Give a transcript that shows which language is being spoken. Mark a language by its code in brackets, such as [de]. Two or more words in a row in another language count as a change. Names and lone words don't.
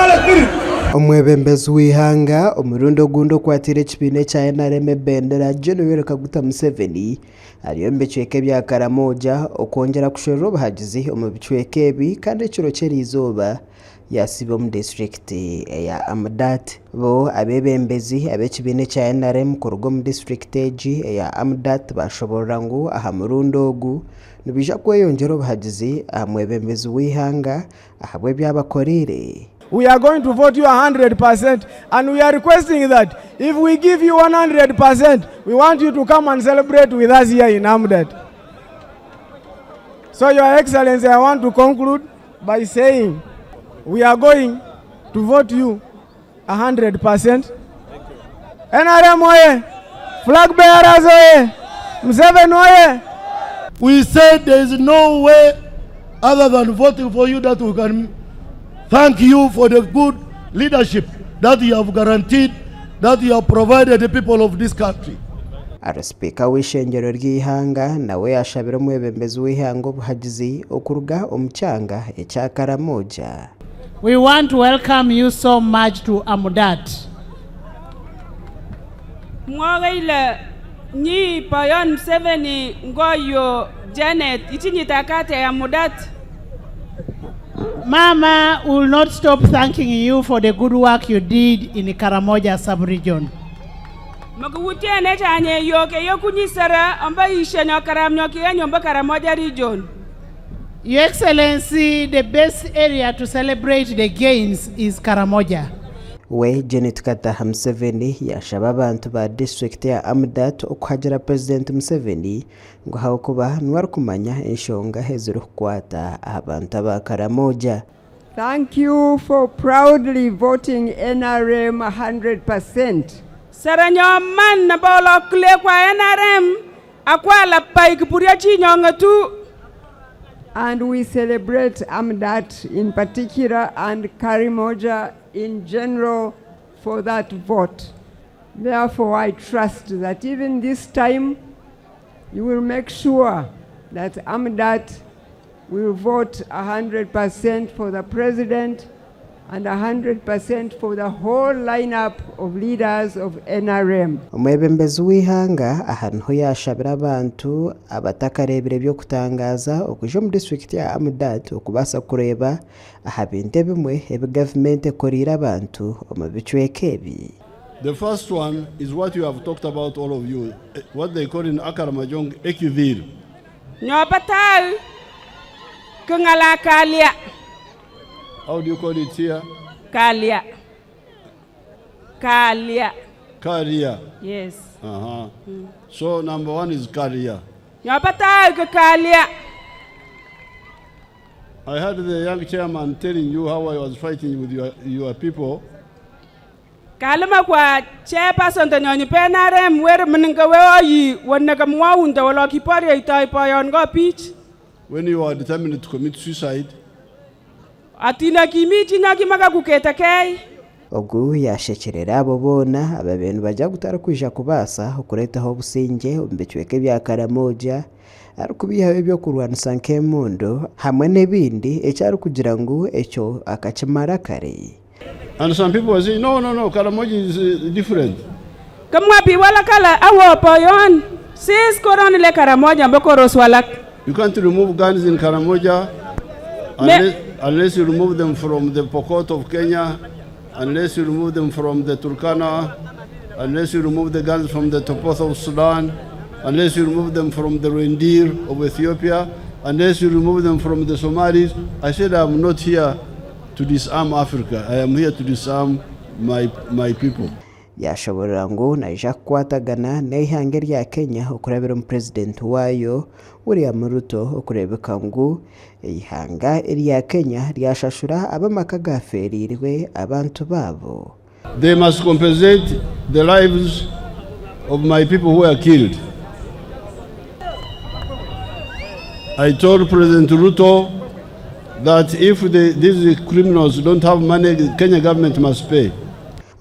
[nyn] Omwebembezi w'ihanga omurundo gundo kwatira ekibine kya NRM ebendera General Kaguta Museveni ariyo mbicweke bya Karamoja okongera kushorera obuhagizi omu bicweke ebi kandi ekiro ky'eriizooba yasiba mu district ya Amudat bo abebembezi ab'ekibine kya NRM kuruga mu district egi ya Amudat bashoborera ngu aha murundo ogu nibija kweyongera obuhagizi aha mwebembezi w'ihanga ahabwe byabakorire. [en] We are going to vote you 100%, and we are requesting that if we give you 100%, we want you to come and celebrate with us here in Amudat. So, Your Excellency, I want to conclude by saying we are going to vote you 100%. NRM oye! Flag bearers oye! Museveni oye! We said there is no way other than voting for you that we can thank you for the good leadership that you have guaranteed, that you have provided the people of this country. [nyn] Speaker w'ishengero ry'ihanga nawe yashabira omwebembezi w'ihanga obuhagizi okuruga omukyanga ekya Karamoja. [en] We want to welcome you so much to Amudat. [pko] Mwaile nyi payon Museveni ngoyo Janet itinyitakate ya Amudat. [en] Mama will not stop thanking you for the good work you did in Karamoja sub-region. [pko] Magwutiene chanye yoke yokunyisara amba ishenya Karamnyoki nyomba Karamoja region. [en] Your Excellency, the best area to celebrate the gains is Karamoja. [nyn] We Janet Kataha Museveni yashaba abantu ba district ya Amudat okuhagira President Museveni ngo hakuba nwari kumanya enshonga hezuru kukwata abantu ba Karamoja. [en] Thank you for proudly voting NRM 100%. [pko] Saranyoman na bolo kule kwa NRM akwala paikipuria chinyonga tu. [en] And we celebrate Amudat in particular and Karamoja in general for that vote. Therefore, I trust that even this time you will make sure that Amudat will vote 100% for the president and 100% for the whole lineup of leaders of NRM. [nyn] Omwebembezi w'ihanga ahantu yashabira abantu abatakarebere byo kutangaza okuja mu district ya Amudat okubasa kureba aha bintu bimwe ebe government ekorira abantu omu bicweke ebi. [en] The first one is what you have talked about, all of you, what they call in Akaramajong Ekivir. [pko] Nyobatal kungala kalia. [en] How do you call it here? [pko] Kalia. Kalia. Karia. [en] Yes. So number one is Karia. [pko] Nyobatal kalia. [en] I heard the young chairman telling you how I was fighting with your people. [pko] Kalama kwa chairperson tanyonyi penarem wer mninga weoyi wonaka mwaunda wala kipari itai payon go pitch. [en] When you are determined to commit suicide. [pko] Atina kimiti na kimaka kuketa kei. [nyn] Ogu yashekerera abo bona ababenu baja gutara kwija kubasa okuretaho obusinge ombicweke bya Karamoja arukubiha ebyo kurwanisa nkemondo hamwe nebindi ekyari kugira ngo ekyo akakimara kare. [en] And some people are saying, no, Karamoja is different. [pko] Kamwa biwala kala awo payon sis koron le Karamoja mbokoro swalak. [en] You can't remove guns in Karamoja unless you remove them from the Pokot of Kenya, unless you remove them from the Turkana, unless you remove the guns from the Topoth of Sudan, unless you remove them from the Rendir of Ethiopia, unless you remove them from the Somalis. I said I'm not here to disarm Africa. I am here to disarm my people. [nyn] Yashoborera ngo naija kwatagana n'ihanga rya Kenya okurebera mu president wayo William Ruto okurebeka ngo ihanga rya Kenya ryashashura abamaka gaferirwe abantu babo. [en] They must compensate the lives of my people who were killed. I told President Ruto that if these criminals don't have money, the Kenya government must pay.